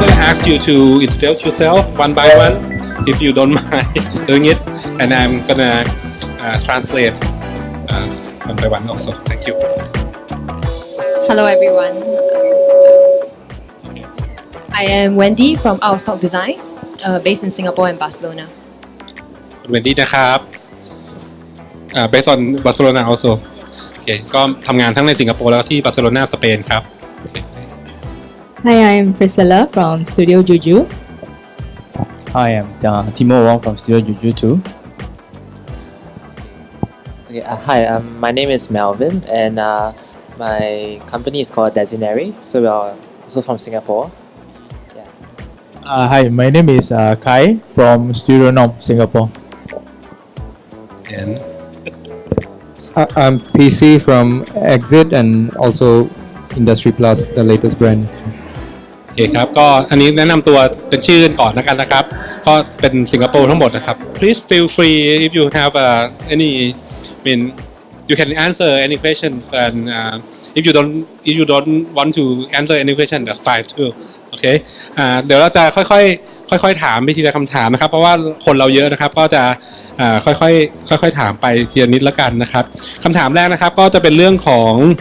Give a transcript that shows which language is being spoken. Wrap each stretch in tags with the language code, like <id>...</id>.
<en>ask you to introduce yourself one by one, if you don't mind doing it, and I'm gonna translate one by one also. Thank you. Hello everyone. I am Wendy from Our Stock Design, based in Singapore and Barcelona.</en> <th>คุณเวนดี้นะครับ</th> <en>based on Barcelona also</en> <th>โอเคก็ทำงานทั้งในสิงคโปร์แล้วก็ที่บาร์เซโลนาสเปนครับ</th> <en>Hi, I'm Priscilla from Studio Juju. Hi, I'm Timo Wong from Studio Juju too. Okay, hi, my name is Melvin, and my company is called Desinary, so we are also from Singapore. Hi, my name is Kai from Studio Nom, Singapore. and I'm PC from Exit and also Industry Plus, the latest brand.</en> <th>โอเคครับก็อันนี้แนะนำตัวเป็นชื่อก่อนแล้วกันนะครับก็เป็นสิงคโปร์ทั้งหมดนะครับ</th> <en>Please feel free if you have any I mean you can answer any questions and if you don't want to answer any question that's fine too</en> <th>โอเคเดี๋ยวเราจะค่อยๆถามไปทีละคำถามนะครับเพราะว่าคนเราเยอะนะครับก็จะค่อยๆถามไปทีละนิดแล้วกันนะครับคำถามแรกนะครับก็จะเป็นเรื่องของ</th>